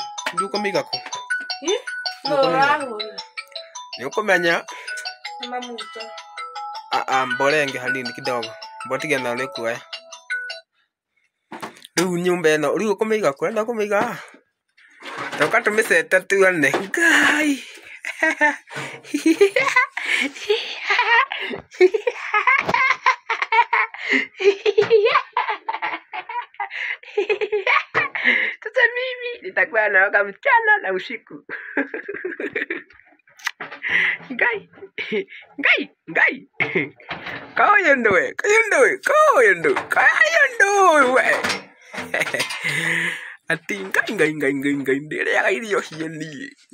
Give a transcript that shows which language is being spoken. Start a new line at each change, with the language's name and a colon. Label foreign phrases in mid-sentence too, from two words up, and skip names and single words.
Kikuyu: Ndũkũmĩiga kũ? Nĩ ũkũmenya. Mborenge hanini kidogo. Mbotige na ũrĩ kuoya. Rĩu nyũmba ĩno, rĩu ũkũmĩiga kũ? Enda kũmĩiga? Toka tũmĩcete tuone. Ngai.
Swahili: Sasa mimi nitakuwa naoga mchana na usiku.
Kikuyu: Ngai. Kayondo we. Ati ngai ndĩrĩaga irio hieni.